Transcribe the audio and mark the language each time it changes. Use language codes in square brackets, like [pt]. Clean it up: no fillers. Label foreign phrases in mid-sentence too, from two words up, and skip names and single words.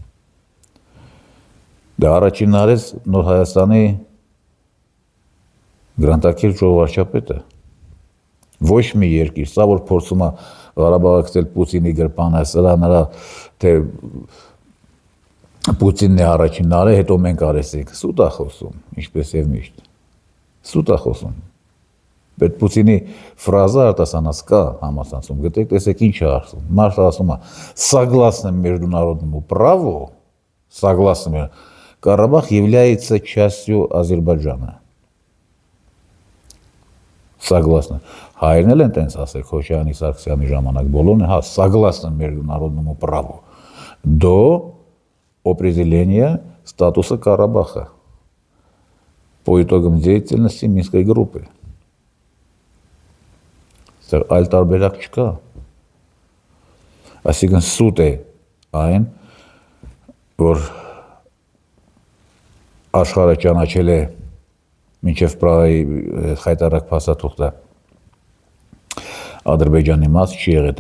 [hy] Դա առաջինն արեց Նոր Հայաստանի գրանտակիր ժողովարդապետը։ Ոչ մի երկիր, սա որ փորձում է Ղարաբաղը գտել Պուտինի գրպանը, սրա նրա թե Պուտինն է առաջինն արել, հետո մենք արեցինք, սուտ է խոսում, ինչպես եւ միշտ։ Սուտ է խոսում։ Բայց Պուտինի ֆրազը արտասանած կա համացանցում, գտեք, տեսեք ինչ է ասում։ Մարդը ասում է, [ru] согласно международному праву, согласно Карабах является частью Азербайджана։ [hy] Согласно։ Հայերն էլ են տենց ասել Քոչարյանի Սարգսյանի ժամանակ, բոլորն հա, [ru] согласно международному праву до определения статуса Карабаха по итогам деятельности Минской группы։ [hy] Այլ տարբերակ չկա։ Այսինքն սուտ է այն, որ աշխարհը ճանաչել է մինչև Պրահայի խայտարակ փաստաթուղթը Ադրբեջանի մաս չի եղել